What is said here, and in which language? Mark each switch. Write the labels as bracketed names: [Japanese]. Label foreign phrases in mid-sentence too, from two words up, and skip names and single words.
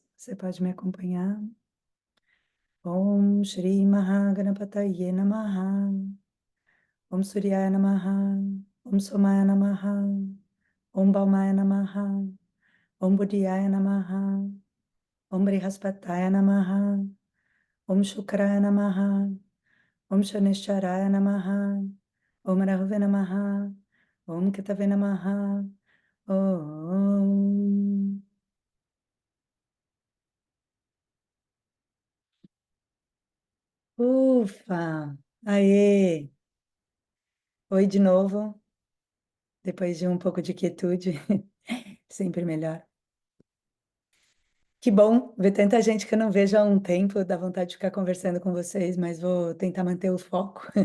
[Portuguese] Você pode me acompanhar. [Sanskrit] Om Shri Mahaganapataye Namaha. Om Suryaya Namaha. Om Somaya Namaha. Om Baumaya Namaha. Om Buddhaya Namaha. Om Brihaspataya Namaha. Om Shukraya Namaha. Om Shanishcharaya Namaha. Om Rahuve Namaha. Om Ketave Namaha. Om. [Portuguese] Ufa! Aê! Oi de novo, depois de um pouco de quietude, sempre melhor. Que bom ver tanta gente que eu não vejo há um tempo, dá vontade de ficar conversando com vocês, mas vou tentar manter o foco.